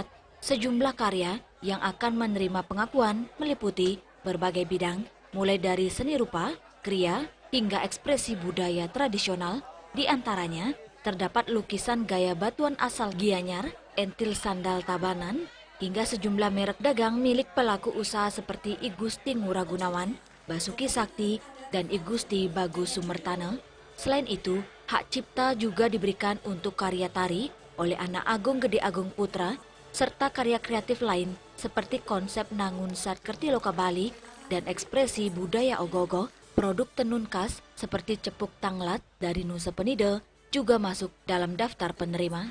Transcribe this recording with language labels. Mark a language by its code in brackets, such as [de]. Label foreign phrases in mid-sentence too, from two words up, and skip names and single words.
[id] Sejumlah karya yang akan menerima pengakuan meliputi berbagai bidang, mulai dari seni rupa, kriya, hingga ekspresi budaya tradisional. Di antaranya terdapat lukisan gaya batuan asal Gianyar, entil sandal Tabanan, hingga sejumlah merek dagang milik pelaku usaha seperti I Gusti Ngurah Gunawan, Basuki Sakti, dan I Gusti Bagus Sumertana. Selain itu, hak cipta juga diberikan untuk karya tari oleh Anak Agung Gede Agung Putra, serta karya kreatif lain seperti konsep Nangun Sat Kerti Loka Bali dan ekspresi budaya Ogogo. Produk tenun khas seperti cepuk tanglat dari Nusa Penida juga masuk dalam daftar penerima.